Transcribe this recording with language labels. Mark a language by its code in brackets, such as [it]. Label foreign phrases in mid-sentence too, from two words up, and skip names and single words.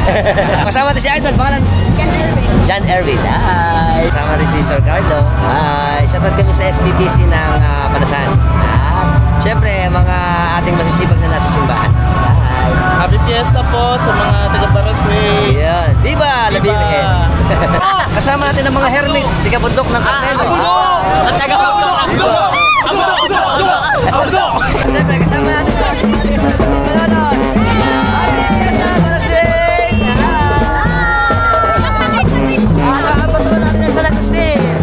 [tl] Kasama natin si Idol, pangalan? John Erwin. Hi. Kasama natin si Sir Carlo. Hi. Shoutout kami sa SPPC ng Panasan. Siyempre, mga ating masisipag na nasa simbahan. Hi. [en] Happy Fiesta [tl] po sa mga taga-Baraswing. Yan. [es] Viva la Virgen. [tl] Kasama natin ang mga hermit, taga-bundok ng Carmelo. Ang taga-bundok. Siyempre, kasama natin ang Malolos. Patro natin ang San Agustin.